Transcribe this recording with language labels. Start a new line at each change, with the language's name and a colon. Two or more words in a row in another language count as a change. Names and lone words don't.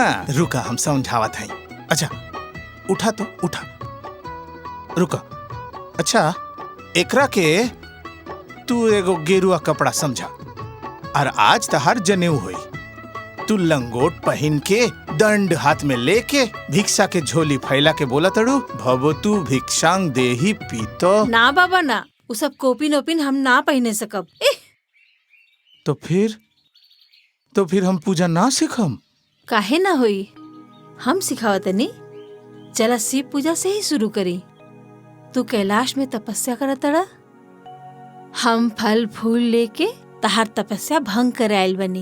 Bhojpuri: रुका, हम समझावत हैं। अच्छा उठा तो उठा, रुका। अच्छा एकरा के तू एगो गेरुआ कपड़ा समझा, और आज तहार जनेऊ होई। तू लंगोट पहन के, दंड हाथ में लेके, भिक्षा के झोली फैला के बोला तड़ू,
Sanskrit: भवतु भिक्षांग देहि पीतो।
Bhojpuri: ना बाबा ना, वो सब कोपिन ओपिन हम ना पहने सकब। तो फिर हम पूजा ना सिखम? काहे ना होई, हम सिखावत नहीं। चला शिव पूजा से ही शुरू करी। तू कैलाश में तपस्या करत तड़ा, हम फल फूल लेके तहार तपस्या भंग कर आयल बनी।